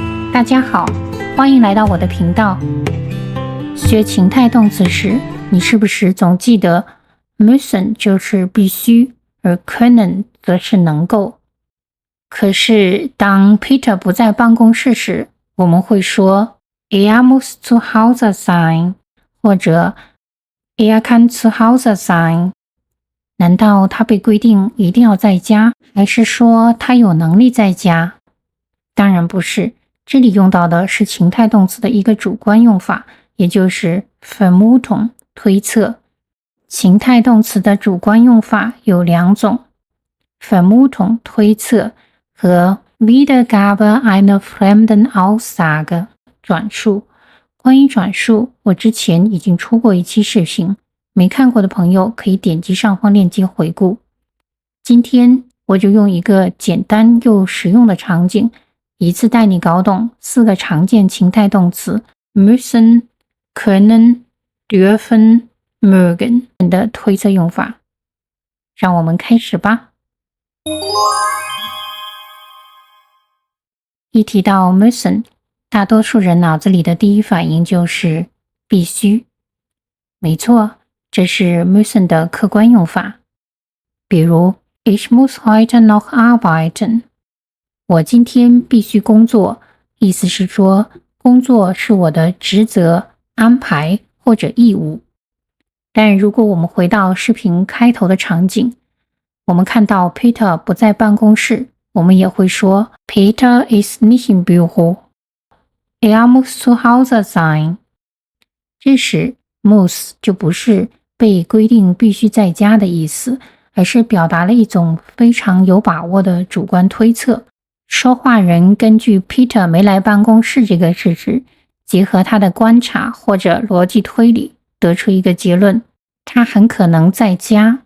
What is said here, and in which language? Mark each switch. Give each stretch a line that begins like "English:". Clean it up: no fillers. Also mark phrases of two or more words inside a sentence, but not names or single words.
Chinese: 大家好，欢迎来到我的频道。学情态动词时，你是不是总记得 müssen 就是必须，而 können 则是能够？可是当 Peter 不在办公室时，我们会说
German: Er muss zu Hause sein
Chinese: 或者
German: Er kann zu Hause sein。
Chinese: 难道他被规定一定要在家，还是说他有能力在家？当然不是，这里用到的是情态动词的一个主观用法，也就是 Vermutung 推测。情态动词的主观用法有两种 ，Vermutung 推测和
German: Wiedergabe einer fremden Aussage
Chinese: 转述。关于转述，我之前已经出过一期视频，没看过的朋友可以点击上方链接回顾。今天我就用一个简单又实用的场景，一次带你搞懂4个常见情态动词
German: müssen, können, dürfen, mögen
Chinese: 的推测用法。让我们开始吧。一提到 müssen， 大多数人脑子里的第一反应就是必须。没错，这是 müssen 的客观用法。
German: 比如 Ich muss heute noch arbeiten。
Chinese: 我今天必须工作，意思是说，工作是我的职责、安排或者义务。但如果我们回到视频开头的场景，我们看到 Peter 不在办公室，我们也会说
German: Peter ist nicht im Büro. Er muss zu Hause sein.
Chinese: 这时 muss 就不是被规定必须在家的意思，而是表达了一种非常有把握的主观推测。说话人根据 Peter 没来办公室这个事实，结合他的观察或者逻辑推理，得出一个结论，他很可能在家。